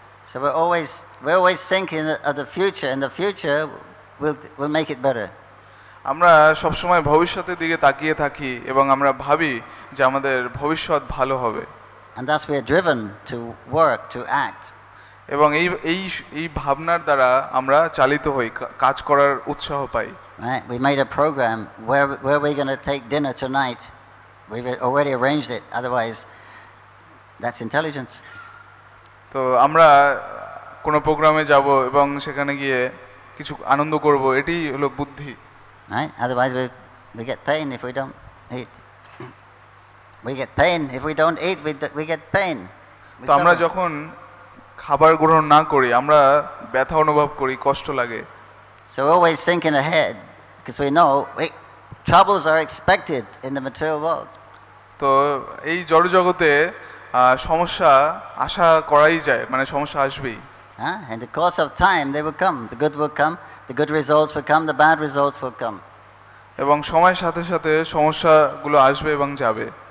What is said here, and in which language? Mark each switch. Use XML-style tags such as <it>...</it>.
<en>So we're always thinking of the future, and the future will make it better.</en> <bn>আমরা সবসময় ভবিষ্যতের দিকে তাকিয়ে থাকি এবং আমরা ভাবি যে আমাদের ভবিষ্যৎ ভালো হবে।</bn> <en>And thus we are driven to work, to act.</en> <bn>এবং এই ভাবনার দ্বারা আমরা চালিত হই, কাজ করার উৎসাহ পাই।</bn> <en>Right? We made a program where we're going to take dinner tonight. We've already arranged it. Otherwise, that's intelligence.</en> <bn>তো আমরা কোনো প্রোগ্রামে যাব এবং সেখানে গিয়ে কিছু আনন্দ করব, এটি হলো বুদ্ধি।</bn> <en>Right? Otherwise, we get pain if we don't eat. We get pain if we don't eat. We get pain.</en> <bn>তো আমরা যখন খাবার গ্রহণ না করি আমরা ব্যথা অনুভব করি, কষ্ট লাগে।</bn> <en>So we're always thinking ahead because we know troubles are expected in the material world.</en> <bn>তো এই জড় জগতে সমস্যা আশা করাই যায়, মানে সমস্যা আসবেই।</bn> <en>In the course of time they will come. The good will come. The good results will come. The bad results will come.</en> <bn>এবং সময়ের সাথে সাথে সমস্যাগুলো আসবে এবং যাবে।</bn>